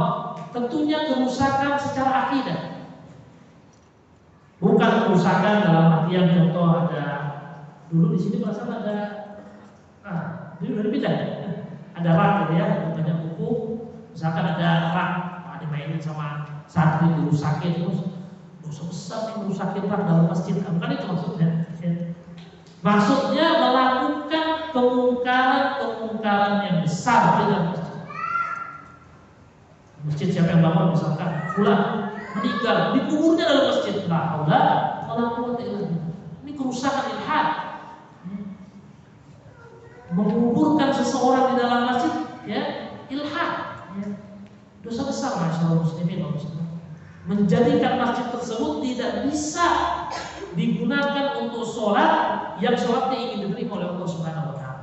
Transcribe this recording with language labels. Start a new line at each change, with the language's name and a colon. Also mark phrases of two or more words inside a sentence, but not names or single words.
Indonesian: Tentunya kerusakan secara akidah. Bukan kerusakan dalam artian contoh ada dulu di sini perasaan ada dulu dari bidang ada rak gitu ya, ada banyak buku, misalkan ada rak dimainin sama santri dirusakin, terus dosa besar nih merusakin rak dalam masjid. Bukan itu maksudnya. Maksudnya melakukan kemungkaran yang besar di dalam masjid. Masjid siapa yang bangun, misalkan fulan meninggal, dikuburnya dalam masjid.
Arabic: لا حول ولا قوة إلا بالله.
Indonesian: Ini kerusakan ilhad. Menguburkan seseorang di dalam masjid, ya, ilhad. Ya. Dosa besar, masyaallah
Arabic: مسلمين ومسلمات.
Indonesian: Menjadikan masjid tersebut tidak bisa digunakan untuk sholat yang sholatnya ingin diterima oleh Allah
Arabic: سبحانه وتعالى.